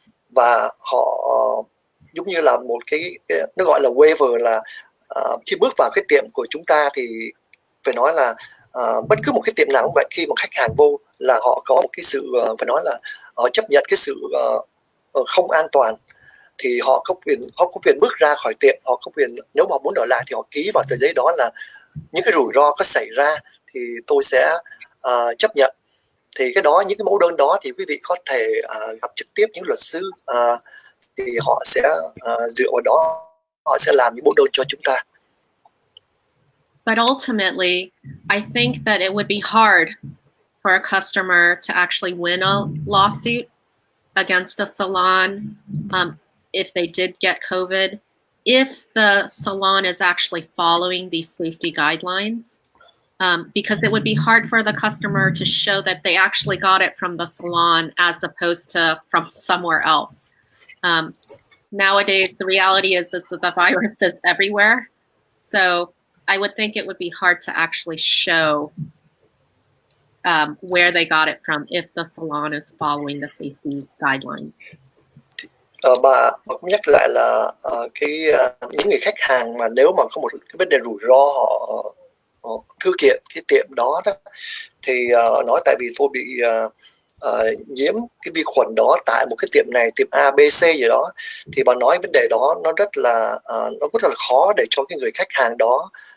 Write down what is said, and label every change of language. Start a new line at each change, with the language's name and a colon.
Vietnamese: và họ giống như là một cái nó gọi là waiver, là khi bước vào cái tiệm của chúng ta thì phải nói là bất cứ một cái tiệm nào cũng vậy, khi mà khách hàng vô là họ có một cái sự phải nói là họ chấp nhận cái sự không an toàn, thì họ có quyền bước ra khỏi tiệm, họ có quyền, nếu mà họ muốn ở lại thì họ ký vào tờ giấy đó là những cái rủi ro có xảy ra thì tôi sẽ chấp nhận. Thì cái đó, những cái mẫu đơn đó thì quý vị có thể gặp trực tiếp những luật sư, thì họ sẽ dựa vào đó họ sẽ làm những mẫu đơn cho chúng ta.
English: But ultimately, I think that it would be hard for a customer to actually win a lawsuit against a salon if they did get COVID, if the salon is actually following these safety guidelines, because it would be hard for the customer to show that they actually got it from the salon as opposed to from somewhere else. Nowadays, the reality is that the virus is everywhere. So I would think it would be hard to actually show where they got it from if the salon is following the safety guidelines.
Vietnamese: Bà cũng nhắc lại là những người khách hàng mà nếu mà có một cái vấn đề rủi ro họ thư kiện cái tiệm đó, thì nói tại vì tôi bị nhiễm cái vi khuẩn đó tại một cái tiệm này, tiệm A, B, C gì đó, thì bà nói vấn đề đó nó rất là khó để cho cái người khách hàng đó